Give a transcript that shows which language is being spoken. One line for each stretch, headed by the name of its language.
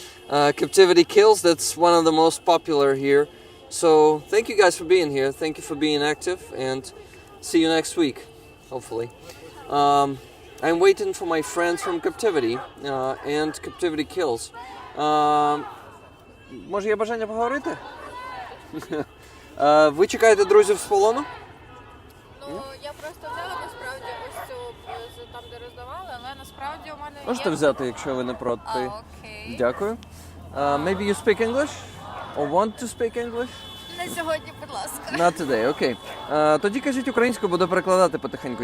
English: Captivity kills. That's one of the most popular here. So thank you guys for being here. Thank you for being active, and see you next week, hopefully. I'm waiting for my friends from Captivity and Captivity Kills.
Ukrainian: Може є бажання поговорити? Ви чекаєте друзів з полону? Я просто взяла насправді ось цю там, де роздавали, але насправді у мене Можете взяти, якщо ви не проти. Окей. Дякую.
English: Maybe you speak English? Or want to speak English?
Ukrainian: Не сьогодні, будь ласка.
English: Not today, окей.
Ukrainian: Тоді кажіть українською, буду перекладати потихеньку.